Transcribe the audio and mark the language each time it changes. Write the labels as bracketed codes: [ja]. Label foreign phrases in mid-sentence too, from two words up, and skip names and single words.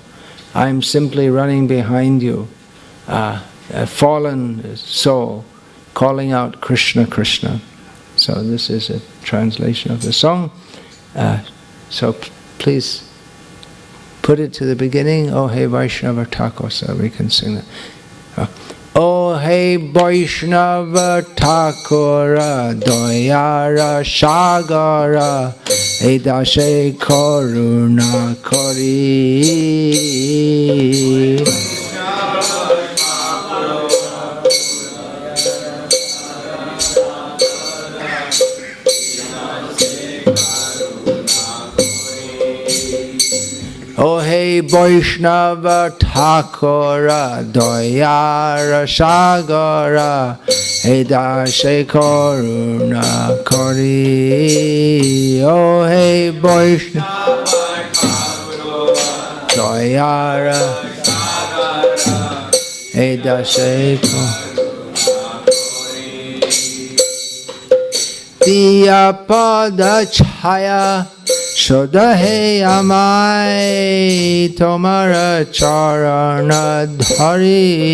[en] I'm simply running behind you, a fallen soul, calling out Krishna, Krishna. So this is a translation of the song. So please put it to the beginning. Oh hey Vaishnava Thakur, so we can sing that. [bn] ও হে বৈষ্ণব ঠাকুর দয়ার সাগর এদাসে করুণা করি. ও হে বৈষ্ণব ঠাকুর দয়ার সাগর এদাসে করুণা করি ও হে বৈষ্ণব দয়ার এদাসে দিয়া পদ ছায়া শুধু হে আমায় তোমার চরণ ধরি